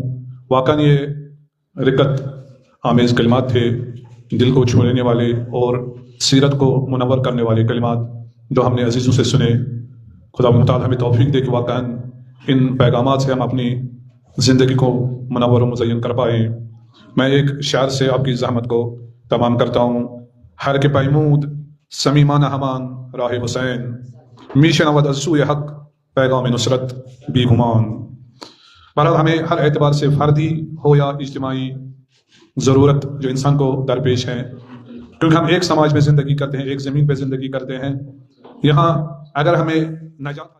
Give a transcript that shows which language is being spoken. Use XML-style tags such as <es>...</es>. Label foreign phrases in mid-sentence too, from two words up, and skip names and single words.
<ur>واقعاً یہ رکت آمیز کلمات تھے، دل کو چھو لینے والے اور سیرت کو منور کرنے والے کلمات جو ہم نے عزیزوں سے سنے۔ خدا متعال ہمیں توفیق دے کہ واقعاً ان پیغامات سے ہم اپنی زندگی کو منور و مزین کر پائیں۔ میں ایک شعر سے آپ کی زحمت کو تمام کرتا ہوں۔</ur> <fa>ہر کے پیمود سمیمانہ ہمان راہ حسین، میشنود از سوئے حق پیغام نصرت بی گمان۔</fa> <ur>بہرحال ہمیں ہر اعتبار سے فردی ہو یا اجتماعی ضرورت جو انسان کو درپیش ہے، کیونکہ ہم ایک سماج میں زندگی کرتے ہیں، ایک زمین پہ زندگی کرتے ہیں، یہاں اگر ہمیں نجات</ur>